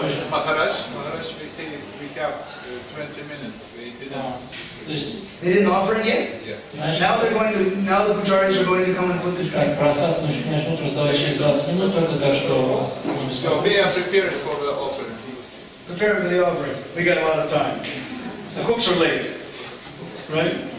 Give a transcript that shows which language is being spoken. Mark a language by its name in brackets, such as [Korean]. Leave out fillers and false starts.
[English] Maharaj, we say we have 20 minutes. We didn't. They didn't offer it yet? Yeah. Now the pujaris are going to come and put this drink. [Russian] Просад начнут раздавать через 20 минут, только так что не [English] So we are prepared for the offerings. Prepare for the offering. We got a lot of time. The cooks are late, right?